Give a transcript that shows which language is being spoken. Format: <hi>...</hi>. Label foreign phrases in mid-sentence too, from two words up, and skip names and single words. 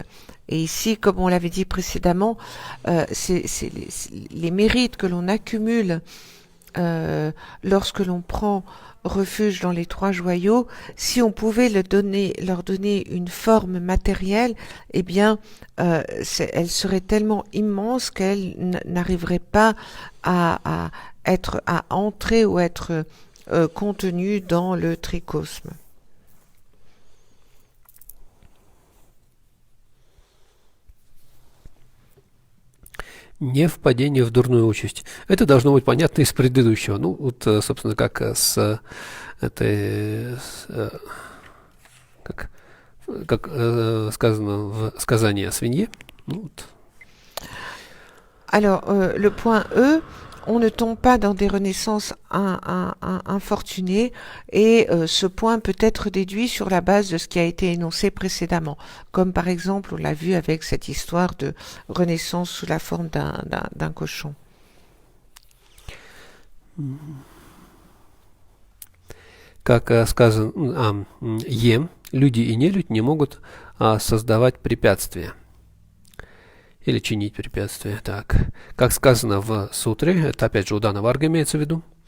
<fr>Et ici, comme on l'avait dit précédemment, c'est les mérites que l'on accumule lorsque l'on prend refuge dans les trois joyaux, si on pouvait leur donner une forme matérielle, eh bien, elle serait tellement immense qu'elle n'arriverait pas à entrer ou être contenue dans le tricosme.</fr> <ru>Не впадение в дурную участь. Это должно быть понятно из предыдущего. Ну, вот, собственно, как с этой... Как сказано в сказании о свинье. Ну, вот.</ru> <fr>Alors, le point E, on ne tombe pas dans des renaissances infortunées et ce point peut être déduit sur la base de ce qui a été énoncé précédemment. Comme par exemple, on l'a vu avec cette histoire de renaissance sous la forme d'un cochon.</fr> <ru>Как сказано, люди и нелюдь не могут создавать препятствия. Или чинить препятствия. Так. Как сказано в сутре, это опять же у Дана Варга имеется в виду.</ru>